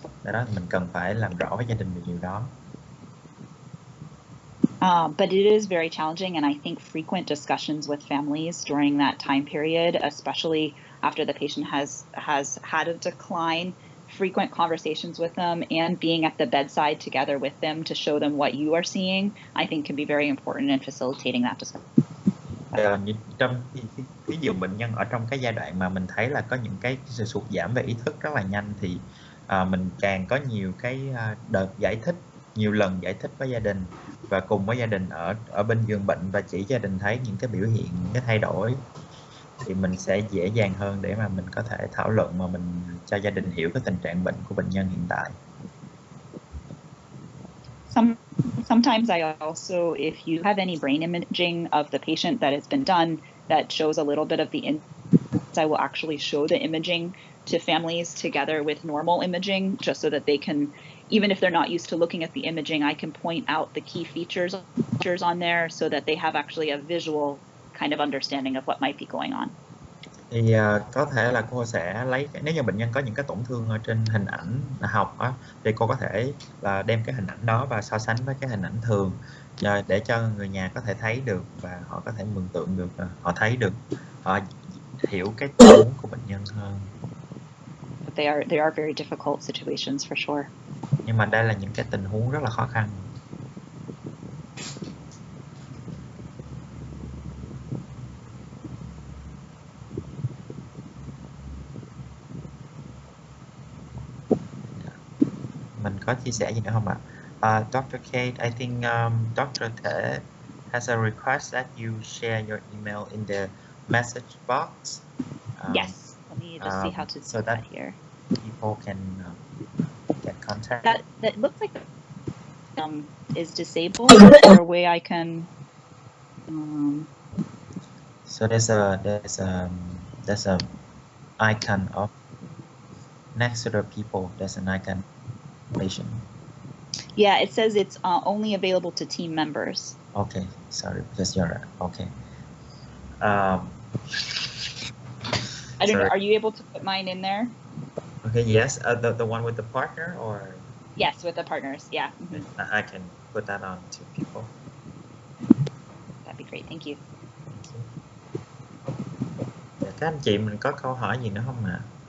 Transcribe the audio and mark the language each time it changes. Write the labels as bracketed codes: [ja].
[vi] Do đó mình cần phải làm rõ với gia đình về điều đó. [en] But it is very challenging, and I think frequent discussions with families during that time period, especially after the patient has had a decline, frequent conversations with them and being at the bedside together with them to show them what you are seeing, I think can be very important in facilitating that discussion. [vi] Trong ví dụ bệnh nhân ở trong cái giai đoạn mà mình thấy là có những cái sự sụt giảm về ý thức rất là nhanh thì mình càng có nhiều cái đợt giải thích, nhiều lần giải thích với gia đình và cùng với gia đình ở bên giường bệnh và chỉ gia đình thấy những cái biểu hiện, những cái thay đổi thì mình sẽ dễ dàng hơn để mà mình có thể thảo luận mà mình cho gia đình hiểu cái tình trạng bệnh của bệnh nhân hiện tại. [en] Sometimes I also, if you have any brain imaging of the patient that has been done that shows a little bit of the I will actually show the imaging to families together with normal imaging, just so that they can, even if they're not used to looking at the imaging, I can point out the key features on there so that they have actually a visual kind of understanding of what might be going on. [vi] Thì có thể là cô sẽ lấy, nếu như bệnh nhân có những cái tổn thương ở trên hình ảnh học á, thì cô có thể là đem cái hình ảnh đó và so sánh với cái hình ảnh thường để cho người nhà có thể thấy được và họ có thể mường tượng được, họ thấy được, họ hiểu cái tình huống của bệnh nhân hơn. [en] They are very difficult situations for sure. [vi] Nhưng mà đây là những cái tình huống rất là khó khăn. Mình có chia sẻ gì nữa không ạ? [en] Dr. Kate, I think Dr. Thể has a request that you share your email in the message box. Yes, let me just see how to do that here. People can get contact. That looks like is disabled. Is there a way I can? So there's a icon of next to the people. There's an icon. Patient. Yeah, it says it's only available to team members. Okay, sorry, because you're okay. I don't know. Are you able to put mine in there? Okay. Yes. The one with the partner, or yes, with the partners. Yeah. Mm-hmm. I can put that on to people. That'd be great. Thank you. [vi] Các anh chị mình có câu hỏi gì nữa không ạ?